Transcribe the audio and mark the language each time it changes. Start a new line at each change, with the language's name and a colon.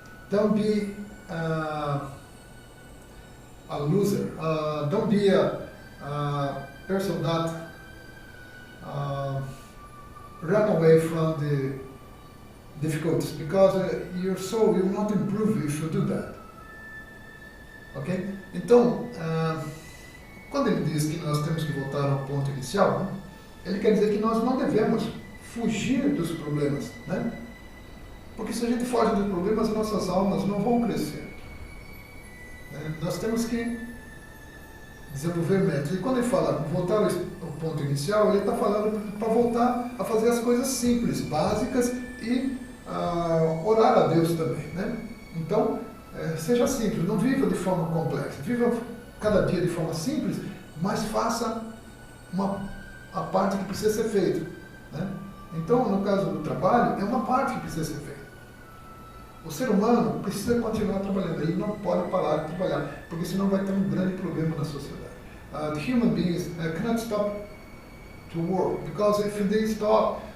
English: Don't be a loser. Don't be a person that run away from the difficulties, because your soul will not improve if you do that. Ok?
Portuguese: Então, quando ele diz que nós temos que voltar ao ponto inicial, né, ele quer dizer que nós não devemos fugir dos problemas, né? Porque se a gente foge dos problemas, as nossas almas não vão crescer. Nós temos que desenvolver métodos. E quando ele fala voltar ao ponto inicial, ele está falando para voltar a fazer as coisas simples, básicas e orar a Deus também, né? Então, seja simples, não viva de forma complexa. Viva cada dia de forma simples, mas faça a parte que precisa ser feita, né? Então, no caso do trabalho, é uma parte que precisa ser feita. O ser humano precisa continuar trabalhando, ele não pode parar de trabalhar, porque senão vai ter um grande problema na sociedade.
English: The human beings cannot stop to work, because if they stop,